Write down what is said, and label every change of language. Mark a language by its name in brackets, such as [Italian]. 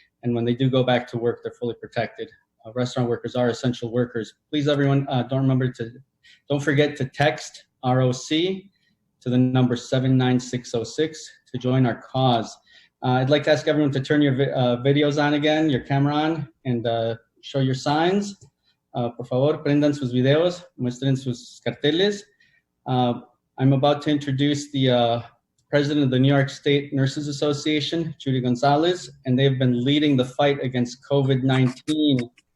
[English] And when they do go back to work, they're fully protected. Restaurant workers are essential workers. Please, everyone, don't forget to text ROC to the number 79606 to join our cause. I'd like to ask everyone to turn your videos on again, your camera on, and show your signs. [Spanish] Por favor, prendan sus videos, muestren sus carteles. [English] I'm about to introduce the president of the New York State Nurses Association, Judy Gonzalez, and they've been leading the fight against COVID-19.